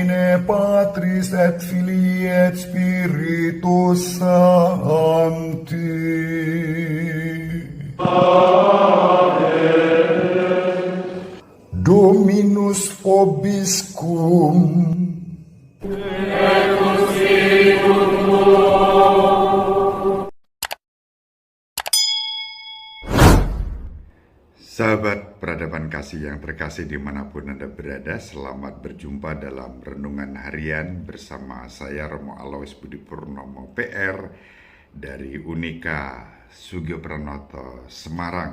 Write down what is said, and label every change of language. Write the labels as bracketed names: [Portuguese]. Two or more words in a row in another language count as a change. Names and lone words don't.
[Latin] Patris et Filii et Spiritus Sancti. Dominus vobiscum. [Indonesian] Sahabat peradaban kasih yang terkasih dimanapun Anda berada, selamat berjumpa dalam Renungan Harian bersama saya Romo Alois Budi Purnomo PR dari Unika Sugiopranoto Semarang.